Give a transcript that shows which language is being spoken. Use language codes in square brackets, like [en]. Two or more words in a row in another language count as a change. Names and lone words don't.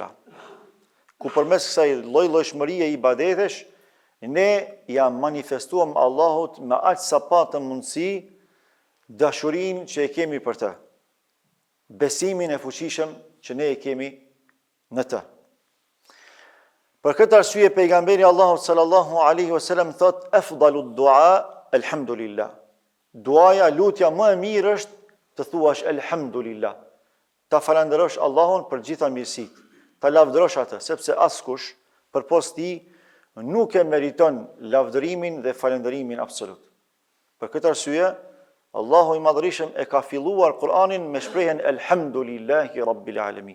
[sq] Ku përmes kësaj lloj-llojshmërie ibadetesh, ne ja manifestuam Allahut me aq sa pa të mundësi dashurinë që e kemi për të, besimin e fuqishëm që ne e kemi në të. Për këtë arsye pejgamberi Allahut [ar] صلى الله عليه وسلم [sq] thot: [ar] "أفضل الدعاء الحمد لله." [sq] Duaja, lutja më e mirë është të thuash elhamdulillah, ta falenderosh Allahun për gjitha mirësitë, ta lavdërosh atë, sepse askush përpos tij nuk e meriton lavdërimin dhe falenderimin absolut. Për këtë arsye, Allahu i Madhërisëm e ka filluar Kur'anin me shprehjen [ar] الحمد لله رب العالمين.